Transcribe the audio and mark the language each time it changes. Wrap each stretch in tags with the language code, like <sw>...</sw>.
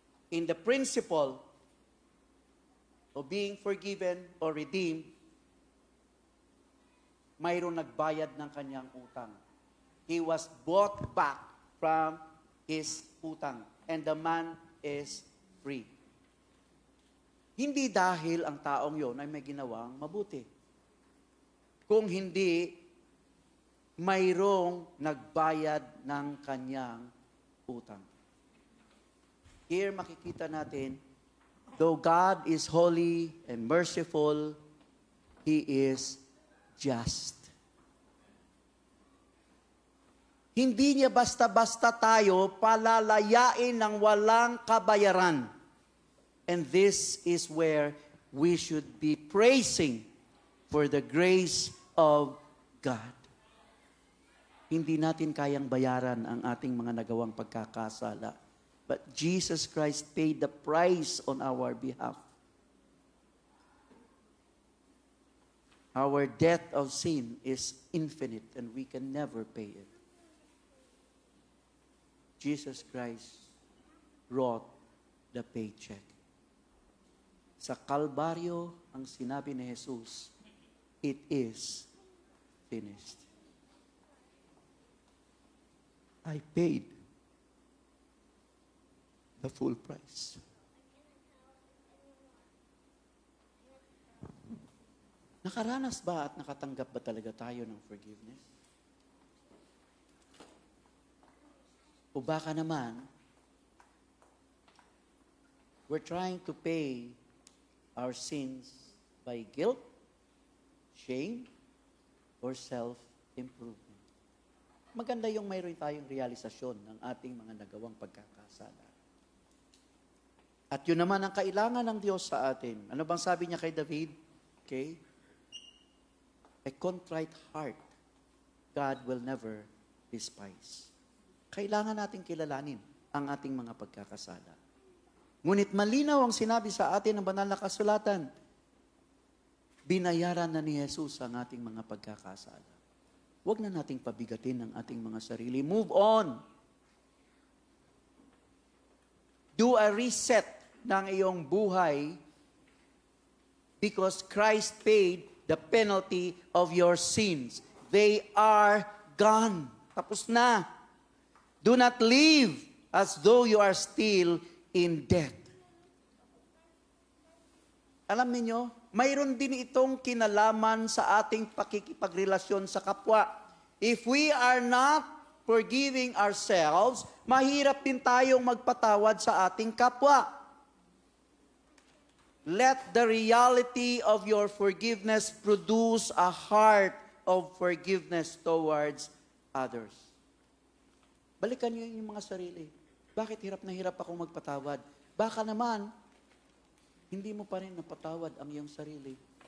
<en>In the principle of being forgiven or redeemed,</en> <tl>mayroon nagbayad ng kanyang utang.</tl> <en>He was bought back from his utang. And the man is free.</en> <tl>Hindi dahil ang taong yon ay may ginawang mabuti. Kung hindi, mayroong nagbayad ng kanyang utang.</tl> <en>Here</en> <tl>makikita natin,</tl> <en>though God is holy and merciful, He is just.</en> <tl>Hindi niya basta-basta tayo palalayain ng walang kabayaran.</tl> <en>And this is where we should be praising for the grace of God.</en> <tl>Hindi natin kayang bayaran ang ating mga nagawang pagkakasala.</tl> <en>But Jesus Christ paid the price on our behalf. Our debt of sin is infinite and we can never pay it. Jesus Christ wrote the paycheck.</en> <tl>Sa Kalbaryo, ang sinabi ni Jesus,</tl> <en>it is finished. I paid the full price.</en> <tl>Nakaranas ba at nakatanggap ba talaga tayo ng forgiveness? O baka naman,</tl> <en>we're trying to pay our sins by guilt, shame, or self-improvement.</en> <tl>maganda yung mayroon tayong realisasyon ng ating mga nagawang pagkakasala. At yun naman ang kailangan ng Diyos sa atin. Ano bang sabi niya kay David? Okay?</tl> <en>A contrite heart, God will never despise.</en> <tl>Kailangan natin kilalanin ang ating mga pagkakasala. Ngunit malinaw ang sinabi sa atin ng banal na kasulatan. Binayaran na ni Jesus ang ating mga pagkakasala. Huwag na nating pabigatin ang ating mga sarili.</tl> <en>Move on. Do a reset</en> <tl>ng iyong buhay</tl> <en>because Christ paid the penalty of your sins. They are gone.</en> <tl>Tapos na.</tl> <en>Do not live as though you are still in debt.</en> <tl>Alam niyo, mayroon din itong kinalaman sa ating pakikipagrelasyon sa kapwa.</tl> <en>If we are not forgiving ourselves,</en> <tl>mahirap din tayong magpatawad sa ating kapwa.</tl> <en>Let the reality of your forgiveness produce a heart of forgiveness towards others.</en> <tl>Balikan niyo yung mga sarili. Bakit hirap na hirap akong magpatawad? Baka naman, hindi mo pa rin napatawad ang iyong sarili.</tl>